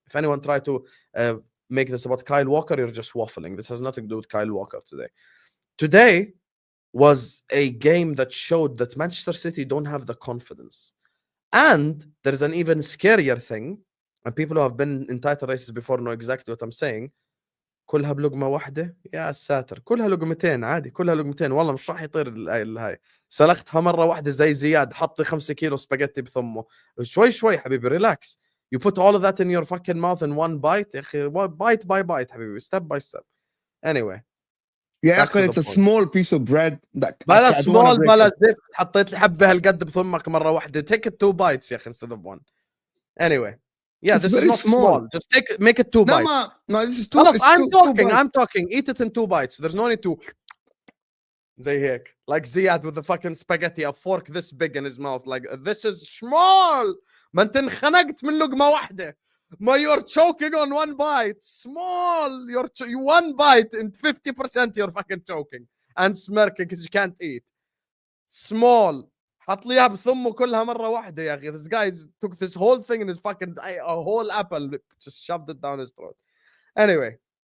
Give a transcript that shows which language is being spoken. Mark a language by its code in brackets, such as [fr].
[en] If anyone tried to make this about Kyle Walker, you're just waffling. This has nothing to do with Kyle Walker today. Today was a game that showed that Manchester City don't have the confidence. And there's an even scarier thing, and people who have been in title races before know exactly what I'm saying. [ar] كلها بلقمة واحدة يا ساتر، كلها لقمتين عادي، كلها لقمتين والله مش راح يطير الهاي. سلختها مرة واحدة زي زياد، حط 5 كيلو سباجيتي بثمه. شوي حبيبي [en] relax. You put all of that in your fucking mouth in one bite [ar] يا أخي، [en] bite by bite حبيبي, step by step. Anyway. [ar] يا أخي [en] it's a small piece of bread. [ar] بلا small بلا زفت، حطيت لي حبة هالقد بثمك مرة واحدة. [en] Take it 2 bites [ar] يا أخي [en] instead of 1. Anyway. Yeah, it's this is not small. Just make it 2 bites. No, this is 2. I'm talking. Eat it in 2 bites. There's no need to. [ar] زي هيك. [en] Like Ziyad with the fucking spaghetti, a fork this big in his mouth. Like, this is small. [ar] ما انت انخنقت من لقمة واحدة. [en] ما you're choking on one bite. Small. You're one bite and 50% you're fucking choking and smirking because you can't eat. Small. [ar] حط لي اياها بثمه كلها مرة واحدة يا أخي. [en] This guy took this whole thing in his fucking, a whole apple, just shoved it down his throat. Anyway.